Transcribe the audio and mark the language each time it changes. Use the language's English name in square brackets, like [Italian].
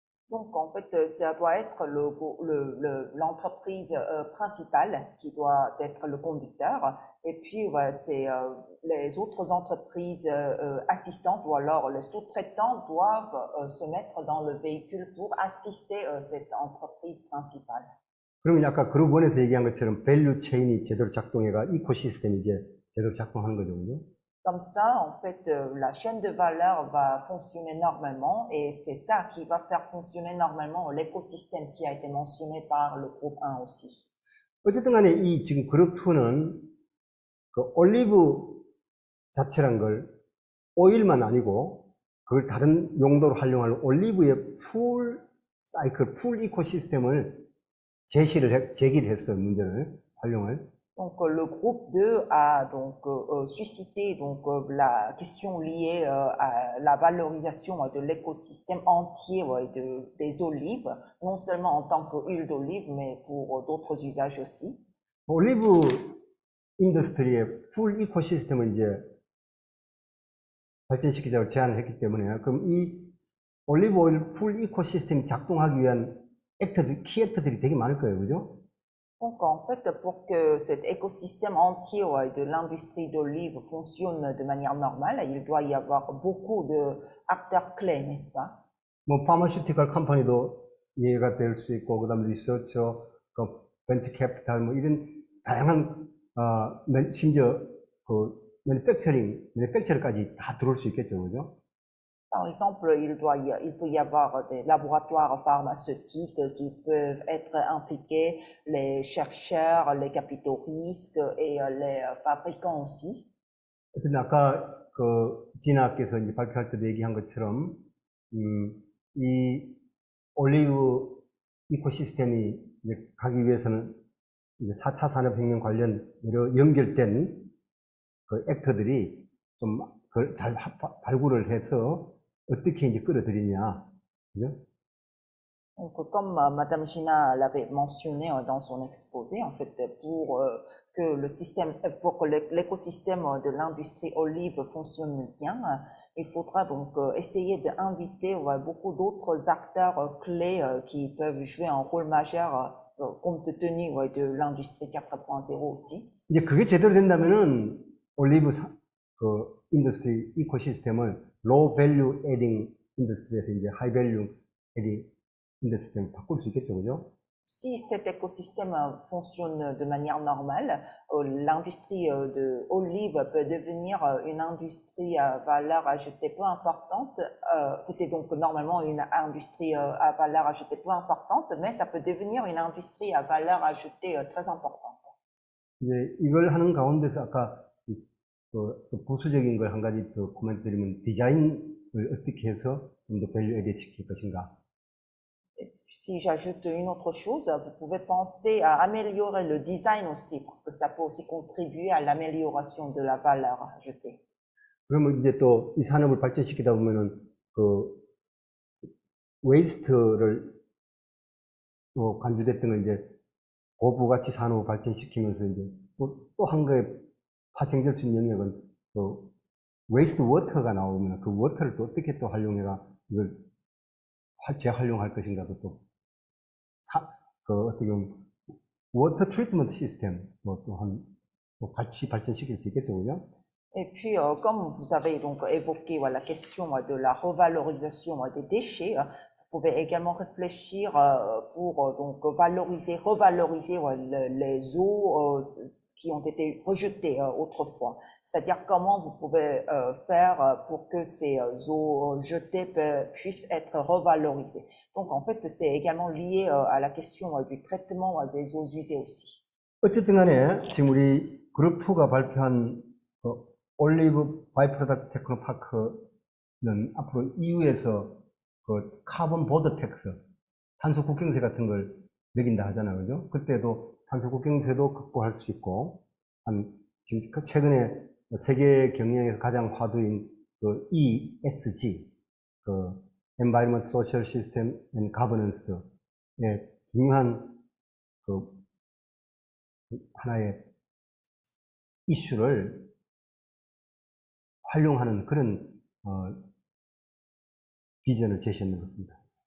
[French] Donc, en fait, ça doit être l'entreprise principale qui doit être le conducteur. Et puis, c'est les autres entreprises assistantes ou alors les sous-traitants doivent se mettre dans le véhicule pour assister cette entreprise principale. [Korean] 그러면 아까 그룹 1에서 얘기한 것처럼 밸류 체인이 제대로 작동해가 이코시스템이 이제 제대로 작동하는 거죠. 그죠? [French] Comme ça, en fait, la chaîne de valeur va fonctionner normalement et c'est ça qui va faire fonctionner normalement l'écosystème qui a été mentionné par le groupe 1 aussi. [Korean] 어쨌든 간에 이 지금 그룹 2는 그 올리브 자체란 걸 오일만 아니고 그걸 다른 용도로 활용할 올리브의 풀 사이클, 풀 이코시스템을 제기를 했어요. 문제를 활용을. [French] Donc, le groupe 2 a donc suscité donc la question liée à la valorisation de l'écosystème entier des olives, non seulement en tant qu'huile d'olive, mais pour d'autres usages aussi. [Korean] 올리브 인더스트리의 풀 이코시스템을 이제 발전시키자고 제안을 했기 때문에 그럼 이 올리브 오일 풀 이코시스템이 작동하기 위한 액터들, 키 액터들이 되게 많을 거예요. 그죠? [French] Donc, en fait, pour que cet écosystème entier de l'industrie d'olive fonctionne de manière normale, il doit y avoir beaucoup d'acteurs clés, n'est-ce pas? [Korean] 뭐 파마슈티컬 컴퍼니도 이해가 될 수 있고 그다음 리서처, 벤처 캐피탈 뭐 이런 다양한 심지어 그 매니팩처러까지 다 들어올 수 있겠죠. 그죠? [French] Par exemple, il peut y avoir des laboratoires pharmaceutiques qui peuvent être impliqués, les chercheurs, les capitaux risques et les fabricants aussi. [Korean] 어쨌든 아까 그 진아께서 이제 발표할 때도 얘기한 것처럼 이 올리브 이코시스템이 이제 가기 위해서는 이제 4차 산업혁명 관련 여러 연결된 그 액터들이 좀 잘 발굴을 해서 어떻게 이제 끌어들이냐, 그죠? [French] Donc, comme Madame Gina l'avait mentionné dans son exposé, en fait, pour que l'écosystème de l'industrie olive fonctionne bien, il faudra donc essayer d'inviter beaucoup d'autres acteurs clés qui peuvent jouer un rôle majeur compte tenu de l'industrie 4.0 aussi. [Korean] 이제 그게 제대로 된다면은 올리브 그 인더스트리 이코시스템을 [English] low value adding [Korean] 인더스트리에서 이제 [English] high value adding [Korean] 인더스트리를 바꿀 수 있겠죠, 그죠? [French] Si cet écosystème fonctionne de manière normale, l'industrie de olive peut devenir une industrie à valeur ajoutée peu importante. C'était donc normalement une industrie à valeur ajoutée peu importante, mais ça peut devenir une industrie à valeur ajoutée très importante. [Korean] 이제 이걸 하는 가운데서 아까 그 부수적인 걸 한 가지 더 코멘트 드리면 디자인을 어떻게 해서 좀 더 밸류 에드 시킬 것인가. [French] si j'ajoute une autre chose, vous pouvez penser à améliorer le design aussi, parce que ça peut aussi contribuer à l'amélioration de la valeur ajoutée. [Korean] 그러면 이제 또 이 산업을 발전시키다 보면은 그 웨이스트를 간주됐던 걸 이제 고부가치 산업을 발전시키면서 이제 또 한 가지 파생될 수 있는 영역은 그 웨이스트 워터가 나오면 그 워터를 또 어떻게 또 활용해가 이걸 재활용할 것인가도 그 어떻게 보면 워터 트리트먼트 시스템 또한 같이 발전시킬 수 있겠죠, 그죠? [French] Et puis, comme vous avez donc évoqué la question de la revalorisation des déchets, vous pouvez également réfléchir pour donc revaloriser les eaux qui ont été rejetées autrefois. C'est-à-dire comment vous pouvez faire pour que ces eaux jetées puissent être revalorisées. Donc, en fait, c'est également lié à la question du traitement des eaux usées aussi. [Korean] 어쨌든 간에 지금 우리 그룹 2가 발표한 올리브 바이프로덕트 테크노파크는 앞으로 EU에서 그 카본 보더 텍스, 탄소 국경세 같은 걸 매긴다 하잖아요, 그죠? 그때도 탄소 국경세도 극복할 수 있고, 지금 최근에 세계 경영에서 가장 화두인 그 ESG, 그 Environment, Social System and Governance의 중요한 그 하나의 이슈를 활용하는 그런 비전을 제시하는 것 같습니다.